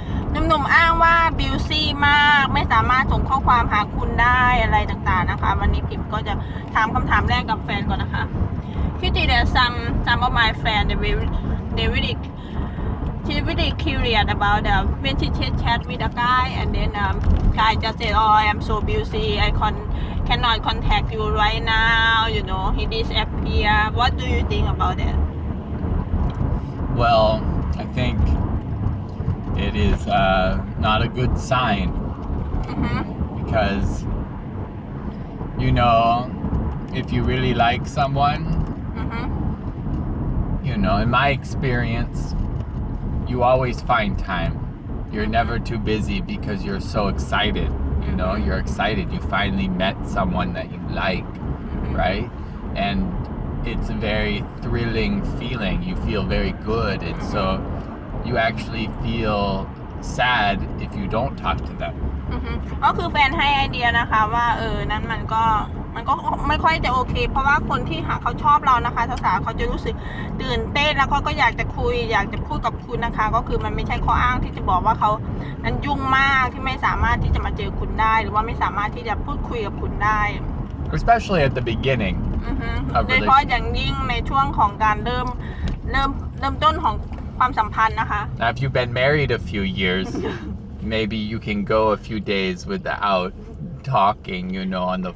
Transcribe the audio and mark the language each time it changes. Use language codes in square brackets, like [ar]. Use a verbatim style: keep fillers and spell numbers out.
[th] หนุ่มๆอ้างว่าบิวซี่มากไม่สามารถส่งข้อความหาคุณได้อะไรต่างๆนะคะ วันนี้พิมก็จะถามคำถามแรกกับแฟนก่อนนะคะ [en] Kitty there some some of my friend they will they really they really curious about the when she chat chat with a guy and then um, guy just said oh I am so busy I can cannot contact you right now you know he disappear what do you think about that Well, I think it is uh, not a good sign อือฮึ because, you know, if you really like someone, อือฮึ you know, in my experience, you always find time. You're never too busy because you're so excited. You know, Mhm. you're excited. You finally met someone that you like, อือฮึ right? And it's a very thrilling feeling. You feel very good. And so you actually feel sad if you don't talk to them. [th] อือฮึก็คือแฟนให้ไอเดียนะคะว่าเออนั้นมันก็มันก็ไม่ค่อยจะโอเค เพราะว่าคนที่หาเขาชอบเรานะคะสาวๆเขาจะรู้สึกตื่นเต้นแล้วเขาก็อยากจะคุยอยากจะพูดกับคุณนะคะ ก็คือมันไม่ใช่ข้ออ้างที่จะบอกว่าเขานั้นยุ่งมากที่ไม่สามารถที่จะมาเจอคุณได้ หรือว่าไม่สามารถที่จะพูดคุยกับคุณได้ [en] Especially at the beginning. อือฮึ [th] ครับ โดยเฉพาะอย่างยิ่งในช่วงของการเริ่มเริ่มเริ่มต้นของความสัมพันธ์นะคะ [en] Now, if you've been married a few years, maybe you can go a few days without talking, you know, on the